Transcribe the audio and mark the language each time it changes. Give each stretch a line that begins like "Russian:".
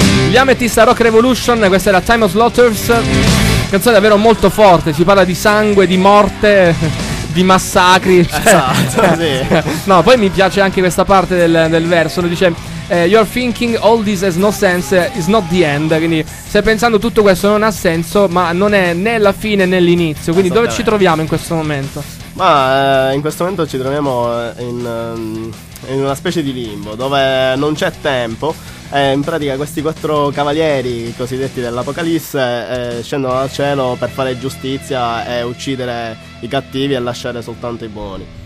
Italian: Diametis a Rock Revolution. Questa è la Time of Slaughters. Canzone davvero molto forte. Si parla di sangue, di morte, di massacri, cioè. Esatto, sì. No, poi mi piace anche questa parte del verso.
English: Dice you're thinking all this has no sense, it's not the end.
Italian: Quindi stai pensando tutto questo non ha senso, ma non è né la fine né l'inizio. Quindi dove ci troviamo in questo momento? Ma in questo momento ci troviamo in una specie di limbo dove non c'è tempo. In pratica questi quattro cavalieri cosiddetti dell'Apocalisse scendono dal cielo per fare giustizia e uccidere i cattivi e lasciare soltanto i buoni.